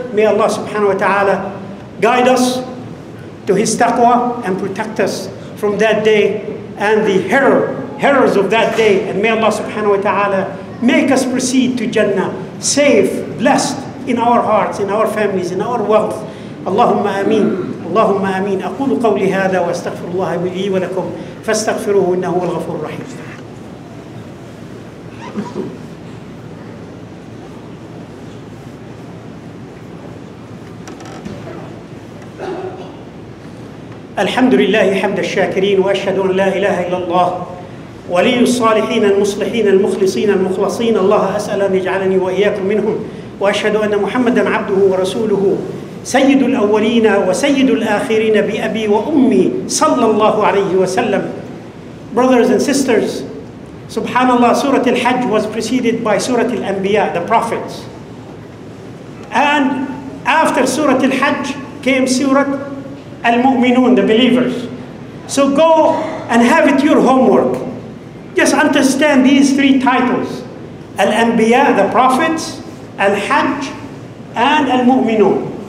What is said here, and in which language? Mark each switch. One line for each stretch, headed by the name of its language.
English: May Allah subhanahu wa ta'ala guide us to His taqwa and protect us from that day and the horrors of that day. And may Allah subhanahu wa ta'ala make us proceed to Jannah safe, blessed in our hearts, in our families, in our wealth.
Arabic: Allahumma ameen. اللهم آمين. أقول قولي هذا وأستغفر الله لي ولكم فاستغفروه إنه هو الغفور الرحيم. الحمد لله حمد الشاكرين وأشهد أن لا إله إلا الله ولي الصالحين المصلحين المخلصين المخلصين. الله أسأل أن يجعلني وإياكم منهم وأشهد أن محمدا عبده ورسوله سيد الأولين وسيد الآخرين بأبي وأمي صلى الله عليه وسلم.
English: Brothers and sisters, subhanallah, Surah Al Hajj was preceded by Surah Al Anbiya, the prophets. And after Surah Al Hajj came Surah Al Mu'minun, the believers. So go and have it your homework. Just understand these three titles: Al Anbiya, the prophets, Al Hajj, and Al Mu'minun.